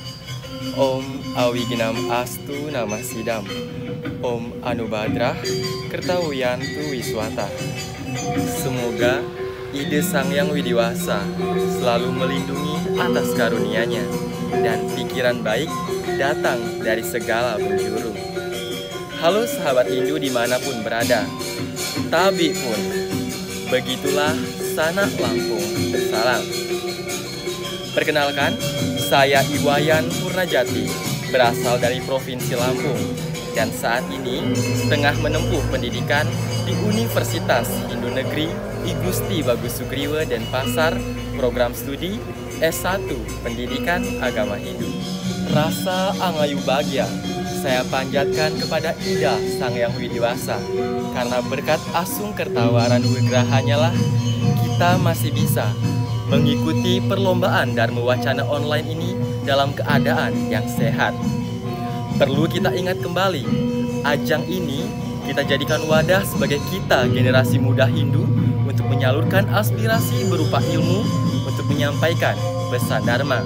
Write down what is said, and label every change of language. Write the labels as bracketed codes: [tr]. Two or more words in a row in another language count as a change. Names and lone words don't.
[sa] Om Awiginam Astu Namasidam. Om Anubadrah Kertawiyantu Wiswata. [id] Semoga ide Sang Yang Widiwasa selalu melindungi atas karunia-Nya dan pikiran baik datang dari segala penjuru. Halo sahabat Hindu dimanapun berada. Tabi pun, begitulah Sanak Lampung bersalam. Perkenalkan, saya Iwayan Purnajati, berasal dari Provinsi Lampung, dan saat ini tengah menempuh pendidikan di Universitas Hindu Negeri I Gusti Bagus Sugriwa Denpasar, program studi S1 Pendidikan Agama Hindu. Rasa angayu bahagia saya panjatkan kepada Ida Sang Yang Widiwasa, karena berkat [sa] asung kertawaran wigrahanya [id] lah kita masih bisa mengikuti perlombaan Dharma Wacana online ini dalam keadaan yang sehat. Perlu kita ingat kembali, ajang ini kita jadikan wadah sebagai kita generasi muda Hindu untuk menyalurkan aspirasi berupa ilmu untuk menyampaikan pesan Dharma.